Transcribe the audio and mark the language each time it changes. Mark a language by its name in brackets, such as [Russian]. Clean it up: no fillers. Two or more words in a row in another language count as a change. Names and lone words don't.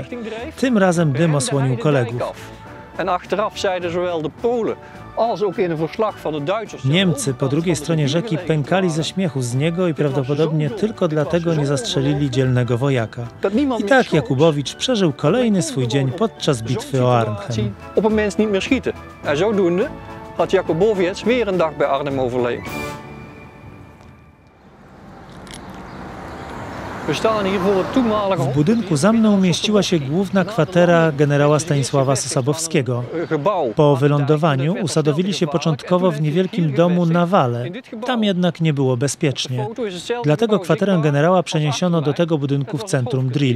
[Polish] Tym razem dym osłonił kolegów. Niemcy po drugiej stronie rzeki pękali ze śmiechu z niego i prawdopodobnie tylko dlatego nie zastrzelili dzielnego wojaka. I tak Jakubowicz przeżył kolejny swój dzień podczas bitwy o Arnhem. [Dutch] Zodoende had Jakubowicz weer een dag bij Arnhem overleefd. [Polish] W budynku za mną mieściła się główna kwatera generała Stanisława Sosabowskiego. Po wylądowaniu usadowili się początkowo w niewielkim domu na wale. Tam jednak nie było bezpiecznie. Dlatego kwaterę generała przeniesiono do tego budynku w centrum Driel.